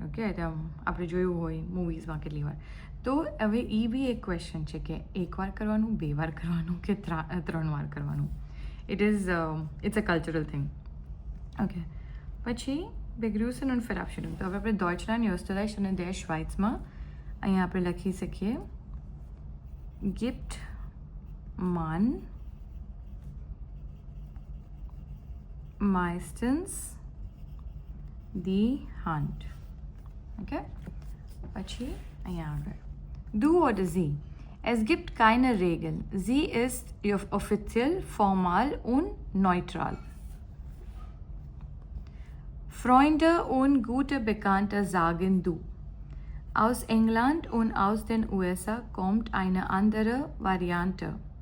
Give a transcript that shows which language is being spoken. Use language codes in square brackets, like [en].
[gu] Okay, આપણે જોયું હોય મૂવીઝમાં કેટલી વાર. તો હવે એ બી એક ક્વેશ્ચન છે કે એક વાર કરવાનું, બે વાર કરવાનું કે ત્રણ વાર કરવાનું. [en] It's a cultural thing. [de] ઓકે, પછી Begrüßen und Verabschiedung. [gu] તો હવે આપણે ડોઇચલેન્ડ, ઓસ્ટ્રેલિયા અને der Schweizમાં અહીંયા આપણે લખી શકીએ [de] gibt man meistens die Hand. [gu] Okay, પછી અહીંયા આગળ [de] Du oder sie. Es gibt keine Regeln. Sie ist offiziell, formal und neutral. Freunde und gute Bekannte sagen du. Aus England und aus den USA kommt eine andere Variante.